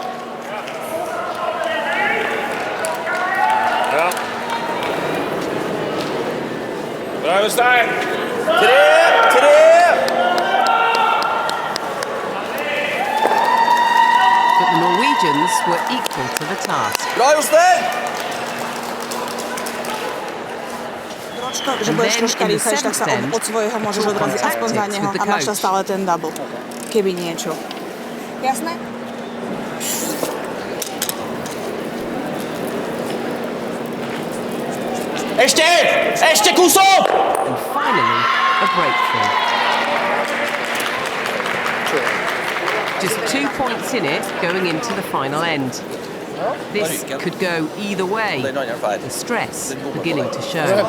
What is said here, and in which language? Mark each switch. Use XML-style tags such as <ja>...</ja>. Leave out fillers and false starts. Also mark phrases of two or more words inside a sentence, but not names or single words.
<en>Bravo, Stein! But the Norwegians were equal to the task.</en> <sk>Že budeš troška rýchlejšie, tak sa od svojho môžeš odraziť aspoň za neho a máš tam stále ten double, keby niečo. Jasné? Ešte kúsok!</sk> <en>And finally, a breakthrough. Just 2 points in it going into the final end. This could go either way, the stress beginning to show.</en>